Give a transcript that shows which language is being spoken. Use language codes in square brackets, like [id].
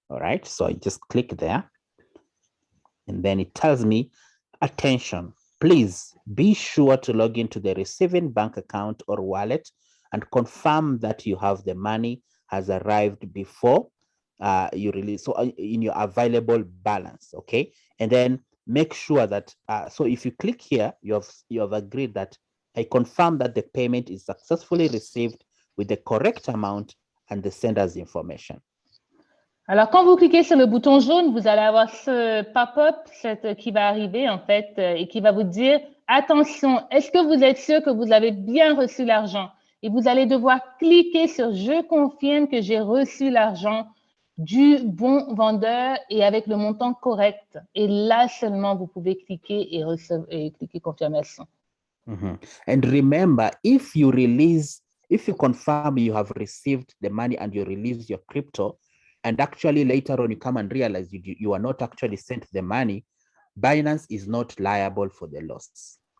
[en] All right, so I just click there, and then it tells me, attention, please be sure to log into the receiving bank account or wallet and confirm that you have the money has arrived before you release, so in your available balance. Okay, and then make sure that so if you click here, you have agreed that I confirm that the payment is successfully received with the correct amount and the sender's information. [fr] Alors, quand vous cliquez sur le bouton jaune, vous allez avoir ce pop-up qui va arriver, en fait, et qui va vous dire, attention, est-ce que vous êtes sûr que vous avez bien reçu l'argent? Et vous allez devoir cliquer sur « Je confirme que j'ai reçu l'argent du bon vendeur et avec le montant correct ». Et là seulement, vous pouvez cliquer et cliquer « Confirmation ». [en] And remember, if you confirm you have received the money and you release your crypto, and actually later on you come and realize you are not actually sent the money, Binance is not liable for the loss.